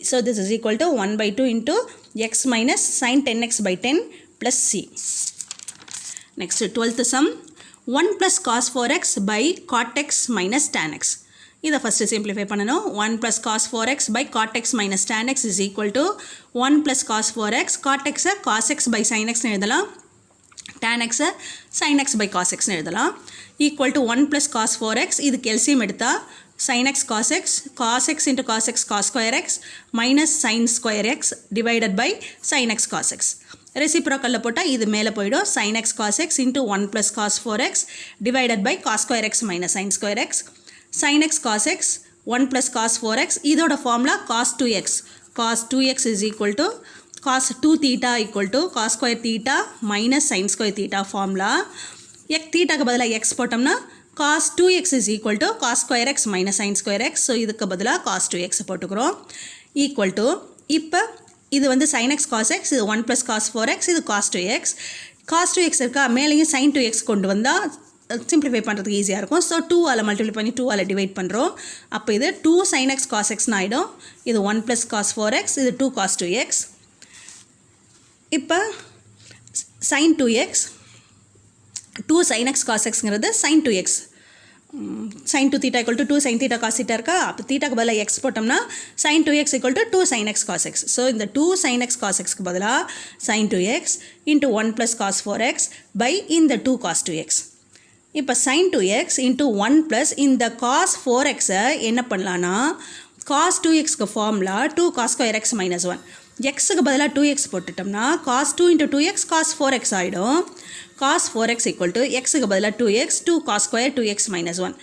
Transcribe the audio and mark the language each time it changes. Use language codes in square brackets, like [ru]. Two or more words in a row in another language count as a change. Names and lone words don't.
[en] So this is equal to 1 by 2 into x minus sin 10x by 10 plus c. Next 12th sum 1 plus cos 4x by cot x minus tan x. இதை first simplify பண்ணணும். 1 plus cos 4x by cot x minus tan x is equal to 1 plus cos 4x cot x cos x by sin x எழுதலாம். tan x sin x by cos x எழுதலாம். equal to 1 plus cos 4x இதுக்கு LCM எடுத்தா sin x cos x into cos x cos square x minus sin square x divided by sin x cos x. Reciprocal [ta] போட்டா இது மேலே போயிடும் [en] sin x cos x into 1 plus cos 4x divided by cos square x minus sin square x. sin x cos x 1 plus cos 4x இதோட formula cos 2x. cos 2x is equal to cos 2 theta equal to cos square theta minus sin square theta formula. [ta] thetaக்கு பதிலாக x போட்டோம்னா [en] cos 2x is equal to cos square x minus sin square x. So [ta] இதுக்கு பதிலாக [en] cos 2x போட்டுக்கிறோம். equal to [ta] இப்போ இது வந்து [en] sin x cos x இது 1 plus cos 4x இது cos 2x. [ta] cos 2x இருக்கா மேலேயும் sin 2x கொண்டு வந்தால் சிம்பிளிஃபை பண்ணுறதுக்கு ஈஸியாக இருக்கும். ஸோ 2ஆல் மல்டிப்ளை பண்ணி 2ஆல் டிவைட் பண்ணுறோம். அப்போ இது [en] 2 sin x cos x ஆகிடும். இது 1 plus cos 4x இது 2 cos 2x. இப்போ sin 2x 2 sin x cos xங்கிறது sin 2x sin 2 theta equal to 2 sin theta cos theta [ta] இருக்கா அப்போ thetaக்கு பதிலாக x போட்டோம்னா [en] sin 2x equal to 2 sin x cos x. ஸோ இந்த 2 sin x cos xக்கு பதிலாக sin 2x into 1 plus cos 4x by இந்த 2 cos 2x. இப்போ sin 2x into 1 plus இந்த cos 4x [ta] என்ன பண்ணலான்னா [en] cos 2xக்கு ஃபார்முலா 2 cos square x minus 1. [ta] xக்கு பதிலாக 2x போட்டுட்டோம்னா [en] cos 2 into 2x cos 4x ஆகிடும். cos 4x equal to [ta] xக்கு பதிலாக [en] 2x 2 cos square 2x minus 1.